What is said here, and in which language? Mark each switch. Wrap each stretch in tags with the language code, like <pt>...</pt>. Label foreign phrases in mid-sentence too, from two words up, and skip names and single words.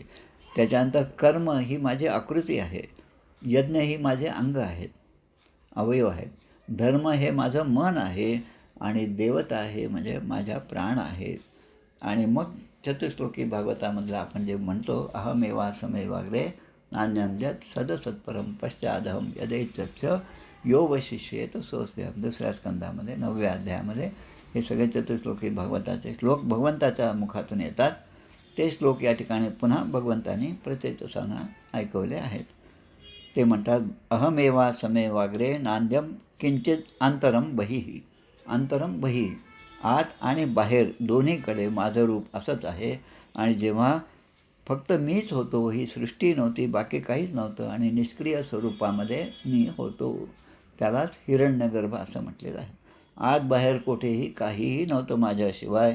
<mr>त्याच्यानंतर कर्म ही माझी आकृती आहे, यज्ञ ही माझे अंग आहेत. अवयव आहेत. धर्म हे माझं मन आहे आणि देवता आहे म्हणजे माझ्या प्राण आहेत. आणि मग चतुश्लोकी भागवतामधलं आपण जे म्हणतो</mr> <sa>अहमेवा समेवाग्रे नान्यंद्यत सदसत्परम पश्चादहम यदैत्यच्च यो वशिष्येत सोऽस्म्यहम्.</sa> <mr>दुसऱ्या स्कंदामध्ये 9व्या अध्यायामध्ये हे सगळे चतुश्लोकी भागवताचे श्लोक भगवंताच्या मुखातून येतात. ते श्लोक या ठिकाणी पुन्हा भगवंतांनी प्रचेतसांना ऐकवले आहेत. ते म्हणतात</mr> <sa>अहमेवा समेवाग्रे नान्यम किंचित अंतरम बहिः. अंतरम बहिः,</sa> <mr>आत आणि बाहेर दोन्हीकडे माझं रूप असंच आहे. आणि जेव्हा फक्त मीच होतो, ही सृष्टी नव्हती, बाकी काहीच नव्हतं आणि निष्क्रिय स्वरूपामध्ये मी होतो, त्यालाच हिरण्यगर्भ असं म्हटलेलं आहे. आत बाहेर कुठेही काहीही नव्हतं माझ्याशिवाय.</mr>